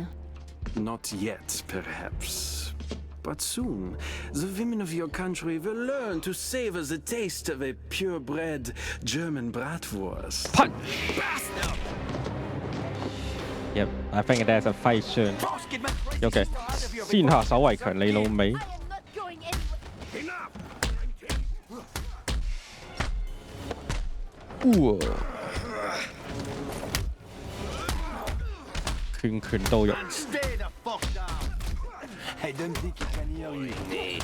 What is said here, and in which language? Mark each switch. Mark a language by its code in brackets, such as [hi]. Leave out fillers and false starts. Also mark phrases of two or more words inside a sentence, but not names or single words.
[en] Not yet, perhaps. But soon, the women of your country will learn to savor the taste of a purebred German bratwurst. Punch. Yep, I think there's a fight soon. [yue] Okay. 先下手為強，你老味。 [en] I am not going anywhere. [yue] 拳到肉。 [en] Stay the fuck down. I don't think he can hear you.